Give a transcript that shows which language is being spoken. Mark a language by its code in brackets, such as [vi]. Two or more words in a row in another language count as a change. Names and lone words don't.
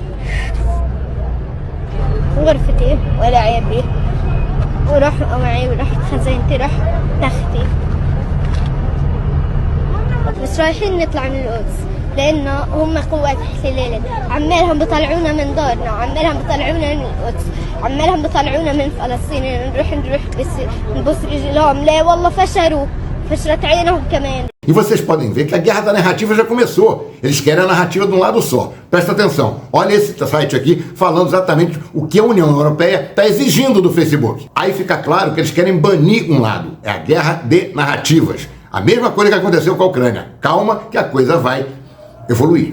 [ar] غرفتي ولا عيبي وراح معي ورحت خزينتي راح تختي بس رايحين نطلع من القدس لأنه هم قوات احتلال عمالهم بيطلعونا من دارنا عمالهم بيطلعونا من القدس عمالهم بيطلعونا من فلسطين نروح بس نبص رجلهم لا والله فشلت عينهم كمان. [pt] E vocês podem ver que a guerra da narrativa já começou. Eles querem a narrativa de um lado só. Presta atenção. Olha esse site aqui falando exatamente o que a União Europeia está exigindo do Facebook. Aí fica claro que eles querem banir um lado. É a guerra de narrativas. A mesma coisa que aconteceu com a Ucrânia. Calma que a coisa vai evoluir.